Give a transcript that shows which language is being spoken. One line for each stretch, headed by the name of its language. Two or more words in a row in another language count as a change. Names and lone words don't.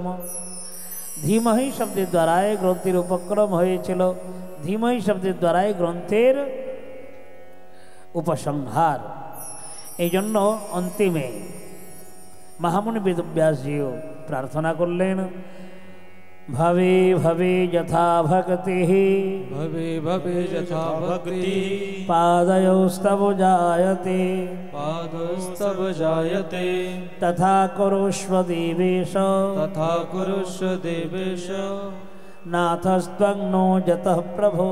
Bangla: ধীমহি শব্দের দ্বারাই গ্রন্থের উপক্রম হয়েছিল, ধীমহি শব্দের দ্বারাই গ্রন্থের উপসংহার। এই জন্য অন্তিমে মহামুনি বেদব্যাসজিও প্রার্থনা করলেন,
Sanskrit: ভবে ভবে যথা ভক্তি भवे भवे यथा भक्ति पादयोस्तव जायते पादोस्तव जायते तथा कुरुष्व देवेश तथा कुरुष्व देवेश नाथस्त्वं नो जतः प्रभो